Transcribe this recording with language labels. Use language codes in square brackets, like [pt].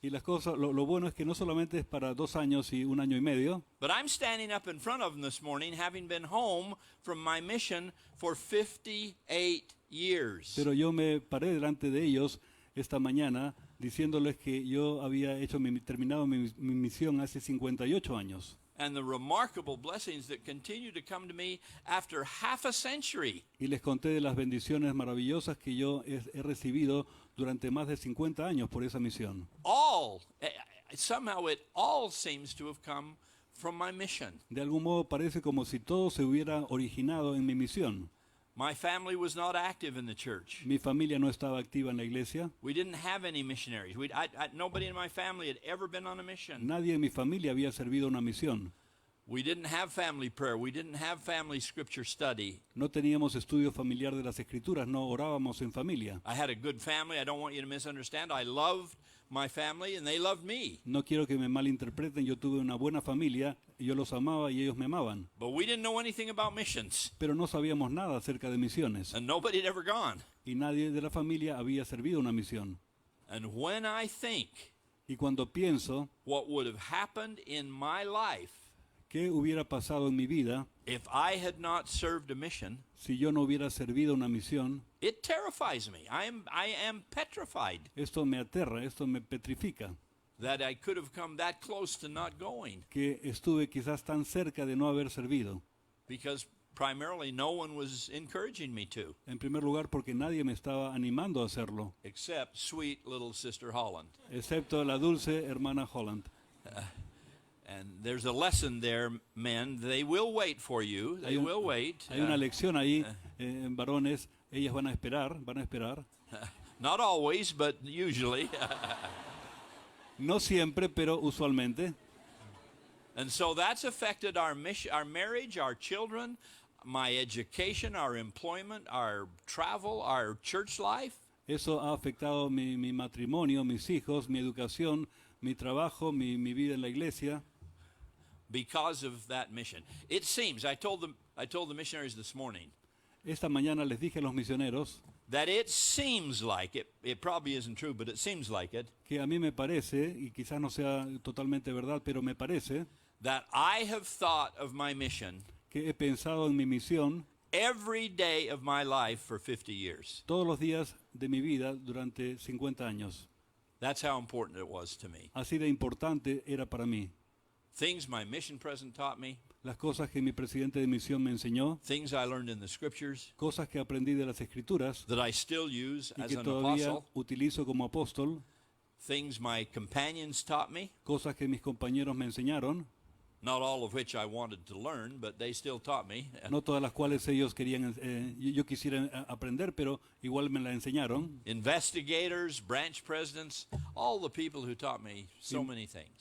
[es] Y las cosas, lo bueno es que no solamente es para 2 años y 1 año y medio, [en] but I'm standing up in front of them this morning having been home from my mission for 58 years. [es] pero yo me paré delante de ellos esta mañana diciéndoles que yo había terminado mi misión hace 58 años. [en] And the remarkable blessings that continue to come to me after half a century. [es] Y les conté de las bendiciones maravillosas que yo he recibido durante más de 50 años por esa misión. [en] Somehow it all seems to have come from my mission. [es] De algún modo parece como si todo se hubiera originado en mi misión. [en] My family was not active in the church. [es] Mi familia no estaba activa en la iglesia. [en] We didn't have any missionaries. Nobody in my family had ever been on a mission. [es] Nadie en mi familia había servido una misión. [en] We didn't have family prayer. We didn't have family scripture study. [es] No teníamos estudio familiar de las escrituras, no orábamos en familia. [en] I had a good family. I don't want you to misunderstand. I loved my family and they loved me. [es] No quiero que me malinterpreten, yo tuve una buena familia, yo los amaba y ellos me amaban. [en] But we didn't know anything about missions. [es] Pero no sabíamos nada acerca de misiones. [en] And nobody had ever gone. [es] Y nadie de la familia había servido una misión. [en] And when I think [es] Y cuando pienso [en] what would have happened in my life [es] qué hubiera pasado en mi vida [en] if I had not served a mission, [es] si yo no hubiera servido una misión, [en] it terrifies me. I am petrified [es] esto me aterra, esto me petrifica. [en] that I could have come that close to not going [es] Que estuve quizás tan cerca de no haber servido. [en] because primarily no one was encouraging me to, [es] En primer lugar porque nadie me estaba animando a hacerlo, [en] except sweet little Sister Holland. [es] excepto la dulce hermana Holland. [en] And there's a lesson there, men. They will wait for you. They will wait. [es] Hay una lección ahí, en varones, ellas van a esperar. [en] Not always, but usually. [es] No siempre, pero usualmente. [en] And so that's affected our mission, our marriage, our children, my education, our employment, our travel, our church life. [es] Eso ha afectado mi matrimonio, mis hijos, mi educación, mi trabajo, mi vida en la iglesia. [en] Because of that mission. It seems, I told the missionaries this morning, [es] Esta mañana les dije a los misioneros [en] that it seems like, it probably isn't true, but it seems like it, [es] que a mí me parece, y quizás no sea totalmente verdad, pero me parece [en] that I have thought of my mission [es] que he pensado en mi misión [en] every day of my life for 50 years. [es] todos los días de mi vida durante 50 años. [en] That's how important it was to me. [es] Así de importante era para mí. [en] Things my mission president taught me, [es] Las cosas que mi presidente de misión me enseñó, [en] things I learned in the scriptures [es] cosas que aprendí de las escrituras [en] that I still use [es] y [en] as [es] que [en] an [es] todavía [en] apostle, [es] utilizo como apóstol, [en] things my companions taught me, [es] cosas que mis compañeros me enseñaron, [en] not all of which I wanted to learn, but they still taught me. [es] no todas las cuales ellos querían, yo quisiera aprender, pero igual me la enseñaron. [en] Investigators, branch presidents, all the people who taught me so many things.